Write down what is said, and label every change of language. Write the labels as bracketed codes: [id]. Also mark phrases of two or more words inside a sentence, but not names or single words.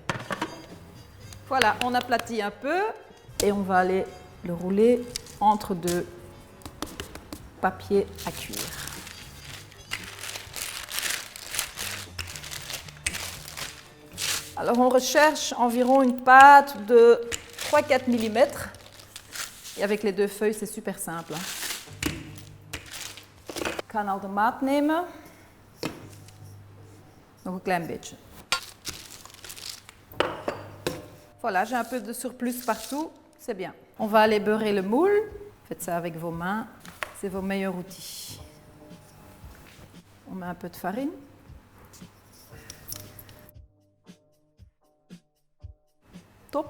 [fr] Voilà, on aplatit un peu et on va aller le rouler entre 2 papiers à cuire. Alors on recherche environ une pâte de 3-4 mm. Et avec les 2 feuilles, c'est super simple. [nl] Ik ga al de maat nemen. Nog een klein beetje. [fr] Voilà, j'ai un peu de surplus partout, c'est bien. On va aller beurrer le moule. Faites ça avec vos mains, c'est vos meilleurs outils. On met un peu de farine. Top.